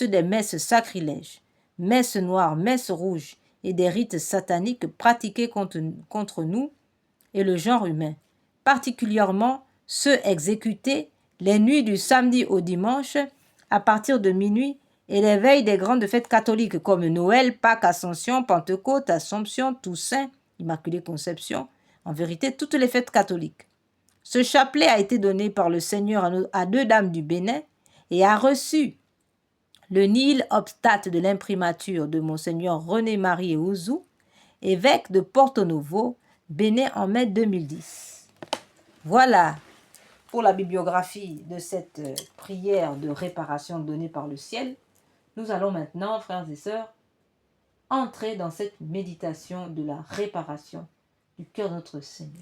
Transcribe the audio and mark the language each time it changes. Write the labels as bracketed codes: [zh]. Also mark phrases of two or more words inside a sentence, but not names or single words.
[fr] ceux des messes sacrilèges, messes noires, messes rouges et des rites sataniques pratiqués contre nous et le genre humain, particulièrement ceux exécutés les nuits du samedi au dimanche à partir de minuit et les veilles des grandes fêtes catholiques comme Noël, Pâques, Ascension, Pentecôte, Assomption, Toussaint, Immaculée Conception, en vérité toutes les fêtes catholiques. Ce chapelet a été donné par le Seigneur à 2 dames du Bénin et a reçu le [la] nihil obstate [fr] de l'imprimature de Monseigneur René-Marie Ouzou, évêque de Porto Novo, Bénin en mai 2010. Voilà pour la bibliographie de cette prière de réparation donnée par le ciel. Nous allons maintenant, frères et sœurs, entrer dans cette méditation de la réparation du cœur de notre Seigneur.